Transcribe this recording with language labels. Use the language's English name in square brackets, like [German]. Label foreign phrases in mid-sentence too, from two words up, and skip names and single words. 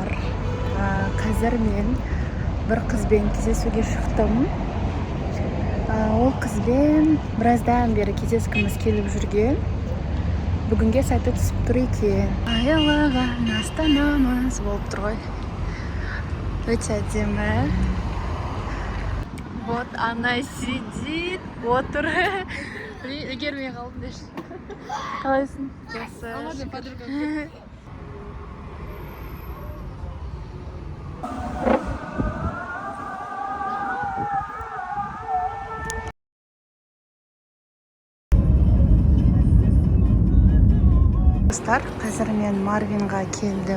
[Kazakh] Қазір мен бір қызбен кездесуге шықтым. Ол қызбен біраздан бері кездескіміз келіп жүрген. Бүгінге сәті түсіп тұр екен. Аялаған астанамыз болып тұр ғой. Өте әдемі. [Russian] Вот она сидит, [Kazakh] отыр. Үлгермей қалдым деші. Қалайсың? Жақсы. Достар, қазір мен Марвинға келдім.